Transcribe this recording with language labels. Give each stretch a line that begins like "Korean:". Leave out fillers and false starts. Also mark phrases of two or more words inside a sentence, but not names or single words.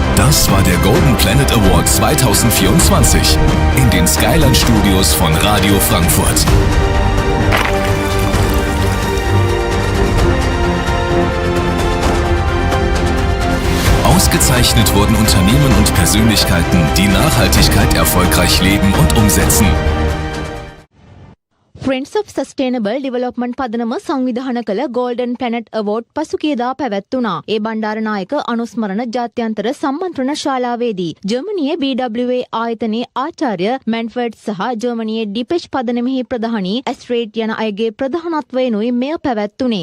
German: Das war der Golden Planet Award 2024 in den Skyline Studios von Radio Frankfurt. Ausgezeichnet wurden Unternehmen und Persönlichkeiten, die Nachhaltigkeit erfolgreich leben und umsetzen.
English: Friends of Sustainable Development
Sinhala: පදනම සංවිධාන කළ Golden Planet Award පසුගියදා පැවැත්වුණා. ඒ බණ්ඩාරනායක අනුස්මරණ ජාත්‍යන්තර සම්මන්ත්‍රණ ශාලාවේදී ජර්මනියේ BWA ආයතනයේ ආචාර්ය මැන්ෆර්ඩ් සහ ජර්මනියේ ඩිපෙච් පදනමෙහි ප්‍රධානී ඇස්ට්‍රේට් යන අයගේ ප්‍රධානත්වයෙනුයි මෙය පැවැත්වුණේ.